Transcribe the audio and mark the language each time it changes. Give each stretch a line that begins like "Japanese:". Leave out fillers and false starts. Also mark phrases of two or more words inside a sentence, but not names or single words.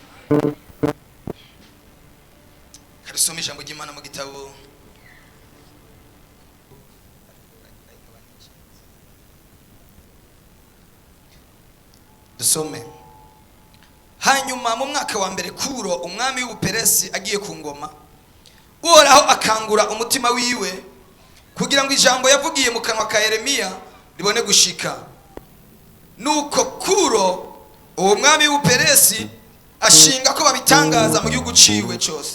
Rundi: Karisoma ijambo ry'Imana mu gitabo dusome. Hanyuma mu mwaka wa mbere Kuro umwami w'Ubuperesi agiye ku ngoma, Uhoraho akangura umutima wiwe kugira ngo ijambo yavugiye mu kanwa ka Yeremiya ribone gushika. Nuko Kuro uwo mwami w'Ubuperesi ashinga ko babitangaza mu gihugu ciwe cyose.